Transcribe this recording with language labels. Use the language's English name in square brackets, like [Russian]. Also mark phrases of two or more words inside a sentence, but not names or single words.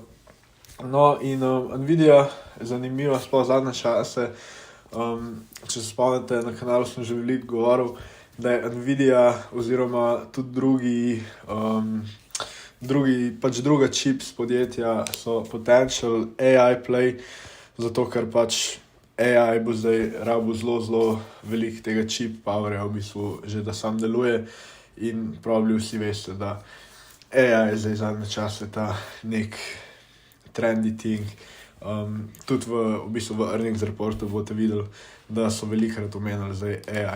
[Slovenian] No in Nvidia je zanimiva sploh zadnje čase. Če se spomnite, na kanalu sem že veliko govoril, da je Nvidia oziroma tudi druga chips podjetja so [English] potential AI play, [Slovenian] zato ker AI bo zdaj rabil zelo veliko tega [English] chip powerja, [Slovenian] v bistvu že da sam deluje in probably vsi veste, da AI je zdaj zadnje čase ta nek [English] trendy thing. [Slovenian] Tudi v bistvu v [English] earnings reportu [Slovenian] boste videli, da so velikokrat omenili zdaj AI.